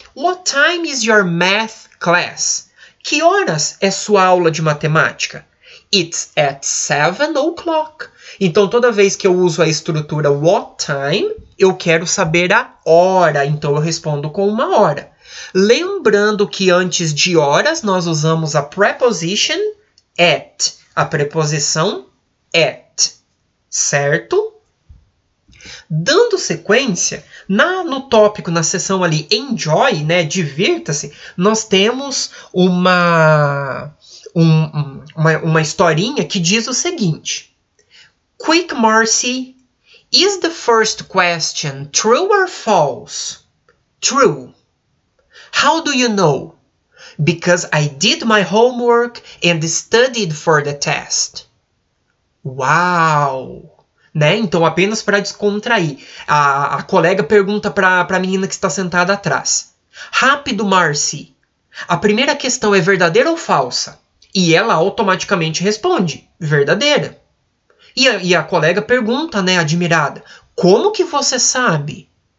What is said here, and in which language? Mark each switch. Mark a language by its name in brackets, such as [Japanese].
[English] What time is your math class? [Portuguese] Que horas é sua aula de matemática? It's at 7 o'clock. Então, toda vez que eu uso a estrutura what time, eu quero saber a hora. Então, eu respondo com uma hora. Lembrando que antes de horas, nós usamos a preposition at. A preposição at. Certo? Dando sequência, no tópico, na seção ali, enjoy, né, divirta-se, nós temos uma historinha que diz o seguinte. [English] Quick, Marcy, is the first question true or false? True. How do you know? Because I did my homework and studied for the test. [Portuguese] Uau! Né? Então, apenas para descontrair. A colega pergunta para a menina que está sentada atrás. Rápido, Marcy. A primeira questão é verdadeira ou falsa? E ela automaticamente responde, verdadeira. E a colega pergunta, né, admirada, como que você sabe?